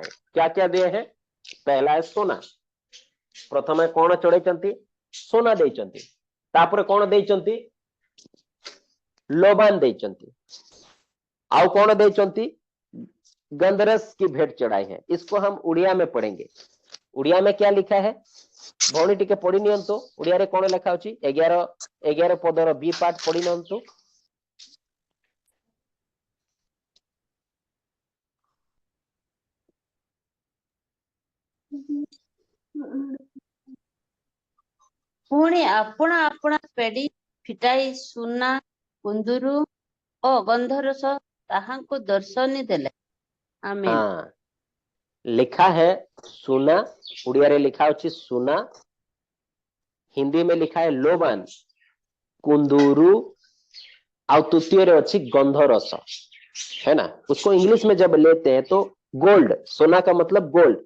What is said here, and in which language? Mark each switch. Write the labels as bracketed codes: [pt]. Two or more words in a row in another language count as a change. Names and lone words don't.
[hi] क्या क्या दिए हैं, पहला है सोना, [or] ପ୍ରଥମେ କଣ ଚଢ଼ାଇ, ସୁନା ଦେଇଛନ୍ତି, ତାପରେ କଣ ଦେଇଛନ୍ତି, ଲୋବାନ ଦେଇଛନ୍ତି, ଆଉ କଣ ଦେଇଛନ୍ତି, [hi] गंधरस की भेंट चढ़ाई है। इसको हम उड़िया में पढ़ेंगे। उड़िया में क्या लिखा है [or] ଭଉଣୀ ଟିକେ ପଢ଼ି ନିଅନ୍ତୁ, ଓଡ଼ିଆ ରେ କଣ ଲେଖା ହୋଇଛି 11 ପଦର ବି ପାଠ ପଢ଼ି ନିଅନ୍ତୁ। ପୁଣି ଆପଣା ଆପଣା ପେଡି ଫିଟାଇ ସୁନା କୁନ୍ଦୁରୁ ଓ ଗନ୍ଧରସ ତାହାଙ୍କୁ ଦର୍ଶନୀ ଦେଲେ। ଆମେନ୍। [hi] हाँ, लिखा है सुना, [or] ଓଡ଼ିଆ ରେ ଲେଖା ହୋଇଛି ସୁନା, [hi] हिंदी में लिखा है लोबान, कुंदूरू, और [or] ତୃତୀୟ ରେ ଅଛି ଗନ୍ଧରସ, [hi] है ना। उसको इंग्लिश में जब लेते हैं तो गोल्ड, सोना का मतलब गोल्ड।